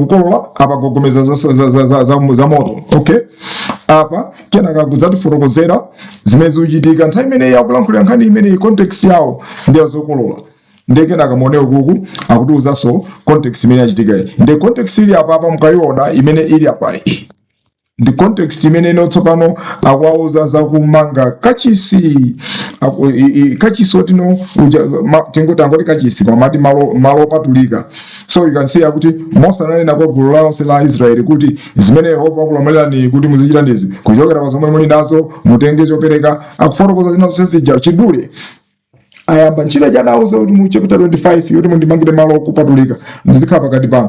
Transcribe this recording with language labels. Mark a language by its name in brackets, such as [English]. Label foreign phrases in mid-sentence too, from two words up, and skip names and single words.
[Nyanja] kukolola apa agogomeza za moto okay apa kenaka akudzatifotokozera zimene zikuchitika nthawi imene akulankhulira nkhani imene context yawo ndi yazokolola ndi kenaka muone ukuku akutiwuzanso context imene yachitika ndi context ili apa mukayiona imene ili apa ndi context imene inotsopano akuwauza za kumanga kachisi otino tingoti kachisi pamati malo opatulika [English] so you can see [Nyanja] akuti Mose ananena kwa gulu lonse la Israeli kuti zimene Yehova akulamulerani kuti muzichita ndizi kuchokera pa zomwe muli nazo mutenge chopereka akufotokoza zina zonse zija chidule ayamba ntchito janauza kuti mu chapter 25 yoti mundimangire malo okupatulika ndizikhala pakati pano.